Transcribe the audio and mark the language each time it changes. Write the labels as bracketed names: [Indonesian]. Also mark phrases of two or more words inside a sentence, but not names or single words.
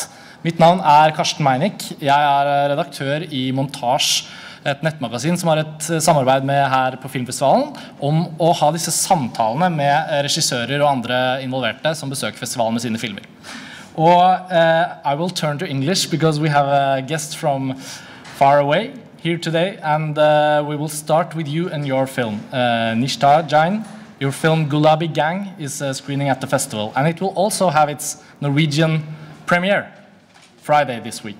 [Norwegian] Mitt navn Karsten Meinik. Jeg redaktør i Montasj, et nettmagasin som har et samarbeid med her på filmfestivalen om å ha disse samtalene med regissører og andre involverte som besøker festivalen med sine filmer. [English] Og I will turn to English because we have a guest from far away here today, and we will start with you and your film. Nishtha Jain, your film Gulabi Gang is screening at the festival, and it will also have its Norwegian premiere Friday this week.